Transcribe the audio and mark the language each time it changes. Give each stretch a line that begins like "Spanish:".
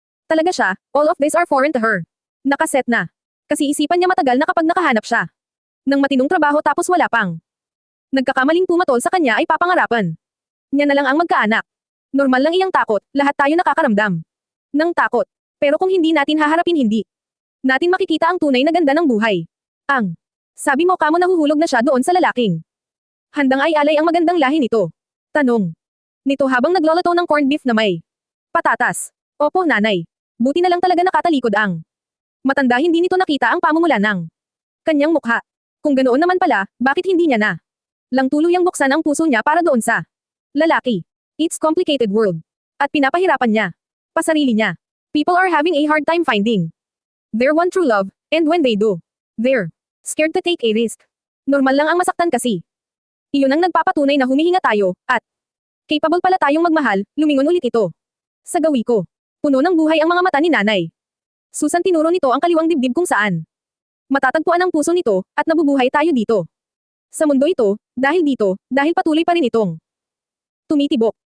Filipino: Talaga siya,
English: all of these are foreign to her.
Filipino: Nakaset na. Kasi isipan niya matagal na kapag nakahanap siya ng matinong trabaho tapos wala pang nagkakamaling pumatol sa kanya ay papangarapan niya na lang ang magkaanak. Normal lang iyang takot, lahat tayo nakakaramdam ng takot. Pero kung hindi natin haharapin hindi natin makikita ang tunay na ganda ng buhay. Sabi mo kamo nahuhulog na siya doon sa lalaking handang ay alay ang magandang lahi nito. Tanong nito habang nagloloto ng corned beef na may patatas. Opo nanay. Buti na lang talaga nakatalikod ang matanda, hindi nito nakita ang pamumula ng kanyang mukha. Kung ganoon naman pala, bakit hindi niya na lang tuluyang buksan ang puso niya para doon sa lalaki?
English: It's complicated world.
Filipino: At pinapahirapan niya pasarili niya.
English: People are having a hard time finding their one true love, and when they do, they're scared to take a risk.
Filipino: Normal lang ang masaktan kasi. Iyon ang nagpapatunay na humihinga tayo, at capable pala tayong magmahal, lumingon ulit ito. Sa gawi ko, puno ng buhay ang mga mata ni nanay. Susan, tinuro nito ang kaliwang dibdib kung saan matatagpuan ang puso nito, at nabubuhay tayo dito. Sa mundo ito, dahil patuloy pa rin itong tumitibok.